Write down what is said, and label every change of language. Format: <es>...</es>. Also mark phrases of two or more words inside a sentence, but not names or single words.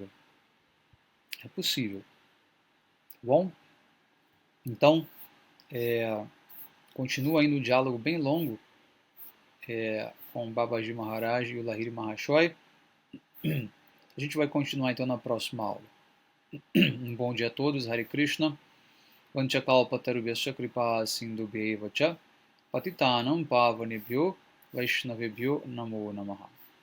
<pt>É possível. Tá bom? Então, continua ainda o diálogo bem longo com Babaji Maharaj e o Lahiri Mahashoy. A gente vai continuar então na próxima aula. Um bom dia a todos, Hare Krishna.</pt> <sa>वाञ्छाकल्पतरुभ्यश्च कृपा सिन्धुभ्येव च पतितानां पावनेभ्यो वैष्णवेभ्यो नमो नमः.</sa>